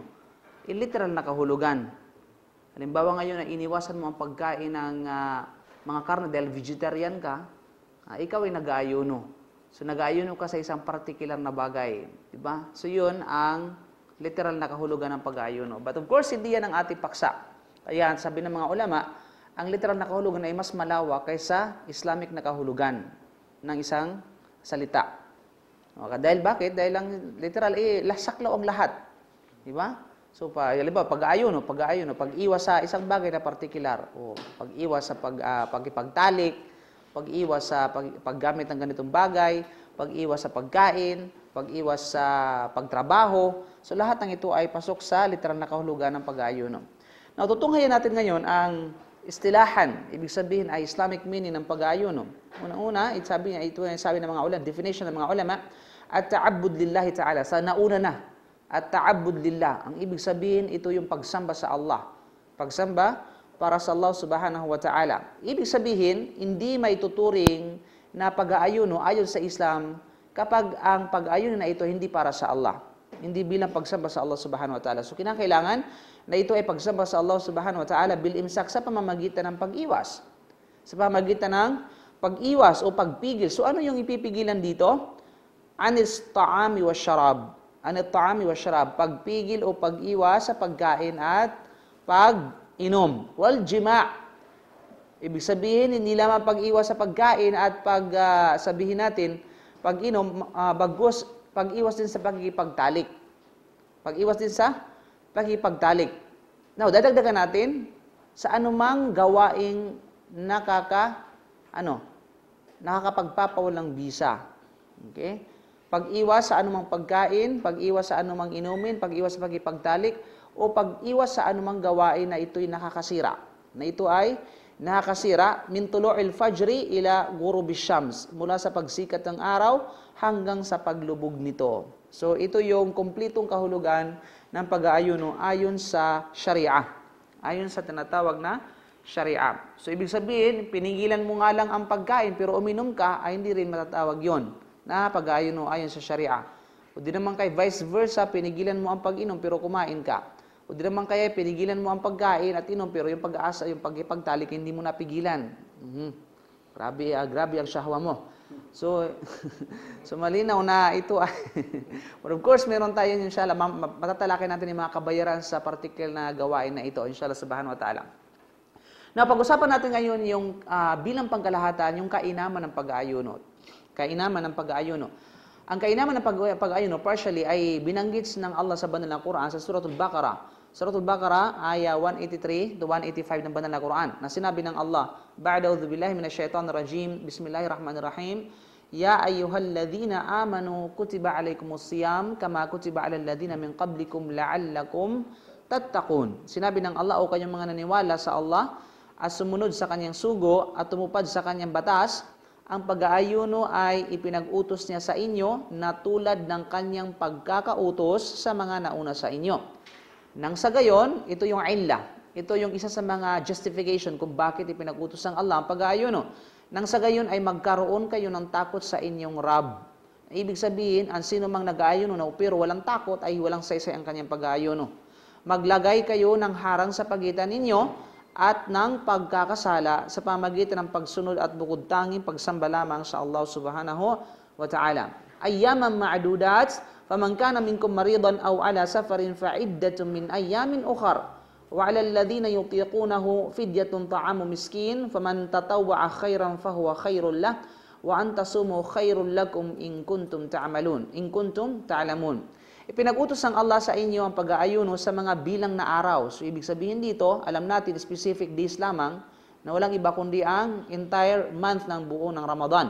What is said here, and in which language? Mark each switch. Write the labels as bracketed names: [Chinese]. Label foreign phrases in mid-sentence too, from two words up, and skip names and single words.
[Filipino] Literal na kahulugan. Halimbawa ngayon na iniwasan mo ang pagkain ng mga karne dahil vegetarian ka, ikaw ay nag-ayuno. So nag-ayuno ka sa isang particular na bagay. Diba? So yun ang literal na kahulugan ng pag-ayuno. [English] But of course, [Filipino] hindi yan ang ating paksa. Kaya sabi ng mga ulama, ang literal na kahulugan ay mas malawak kaysa Islamic na kahulugan ng isang salita. Okay, dahil bakit? Dahil ang literal, saklaw ang lahat. Di ba? So, pag-ayuno, pag-iwas sa isang bagay na partikular, o pag-iwas sa pagkipagtalik, pag-iwas sa paggamit ng ganitong bagay, pag-iwas sa pagkain, pag-iwas sa pagtrabaho. So, lahat ng ito ay pasok sa literal na kahulugan ng pag-ayuno. Now, tutunghayan natin ngayon ang istilahan, ibig sabihin ay [English] Islamic meaning [Filipino] ng pag-ayuno. Una-una, ito sabi ng mga ulama, definition ng mga ulama, [Arabic] التعبد لله تعالى. [Filipino] Sa nauna na, [Arabic] التعبد لله. [Filipino] Ang ibig sabihin, ito yung pagsamba sa Allah. Pagsamba para sa Allah [Arabic] سبحانه وتعالى. [Filipino] Ibig sabihin, hindi may tuturing na pag-ayuno ayon sa Islam kapag ang pag-ayuno na ito hindi para sa Allah. Hindi bilang pagsamba sa Allah [Arabic] سبحانه وتعالى. [Filipino] So, kinakailangan na ito ay pagsamba sa Allah [Arabic] سبحانه وتعالى بالإمساك [Filipino] sa pamamagitan ng pag-iwas. Sa pamamagitan ng pag-iwas o pagpigil. So, ano yung ipipigilan dito? [Arabic] عن الطعام والشراب عن الطعام والشراب. [Filipino] Pagpigil o pag-iwas sa pagkain at pag-inom. [Arabic] والجماع'. [Filipino] Ibig sabihin, hindi lamang pag-iwas sa pagkain at sabihin natin, pag-inom, bagos, pag-iwas din sa pagkikipagtalik. Pag-iwas din sa pagkikipagtalik. Now, dadagdagan natin sa anumang gawaing nakakapagpapawalang bisa. Okay? Pag-iwas sa anumang pagkain, pag-iwas sa anumang inumin, pag-iwas sa pagkikipagtalik, o pag-iwas sa anumang gawain na ito'y nakakasira. Na ito ay nakakasira [Arabic] من طلوع الفجر إلى غروب الشمس, [Filipino] mula sa pagsikat ng araw hanggang sa paglubog nito. So ito yung kumpletong kahulugan ng pag-aayuno ayon sa Sharia. Ayon sa tinatawag na Sharia. So ibig sabihin, pinigilan mo nga lang ang pagkain pero uminom ka, ay hindi rin matatawag yon na pag-aayuno ayon sa Sharia. O di naman kay [English] vice versa, [Filipino] pinigilan mo ang pag-inom pero kumain ka. O di naman kaya pinigilan mo ang pagkain at inom pero yung pag-aasa, yung pagkipagtalik hindi mo napigilan. Grabe ang syahwa mo. So, malinaw na ito ay [English] but of course, [Filipino] meron tayo inshallah, matatalakay natin yung mga kabayaran sa particular na gawain na ito, [Arabic] إن شاء الله سبحانه وتعالى. [Filipino] Now, pag-usapan natin ngayon yung bilang pangkalahatan, yung kainaman ng pag-aayuno. Kainaman ng pag-aayuno. Ang kainaman ng pag-ayuno partially ay binanggit ng Allah sa banal na Quran sa Suratul Baqarah. Suratul Baqarah, aya 183 to 185 ng banal na Quran, na sinabi ng Allah, [Arabic] بعد أعوذ بالله من الشيطان الرجيم بسم الله الرحمن الرحيم يا أيها الذين آمنوا كتب عليكم الصيام كما كتب على الذين من قبلكم لعلكم تتقون. [Filipino] Sinabi ng Allah, o kayong mga naniwala sa Allah at sumunod sa kanyang sugo at tumupad sa kanyang batas, ang pag-aayuno ay ipinag-utos niya sa inyo na tulad ng kanyang pagkakautos sa mga nauna sa inyo. Nang sa gayon, ito yung illah. Ito yung isa sa mga justification kung bakit ipinag-utos ng Allah ang pag-aayuno. Nang sa gayon ay magkaroon kayo ng takot sa inyong Rab. Ibig sabihin, ang sino mang nag-aayuno na pero walang takot ay walang saysay ang kanyang pag-aayuno. Maglagay kayo ng harang sa pagitan ninyo at ng pagkakasala sa pamagitan ng pagsunod at bukod tanging pagsamba lamang sa Allah [Arabic] سبحانه وتعالى. أياما معدودات فمن كان منكم مريضا أو على سفر فعدة من أيام أخر. وعلى الذين يطيقونه فدية طعام مسكين فمن تطوع خيرا فهو خير له وأن تصوموا خير لكم إن كنتم تعلمون. [Filipino] Ipinag-utos ng Allah sa inyo ang pag-aayuno sa mga bilang na araw. So ibig sabihin dito, alam natin [English] specific days [Filipino] lamang na walang iba kundi ang [English] entire month [Filipino] ng buo ng Ramadan.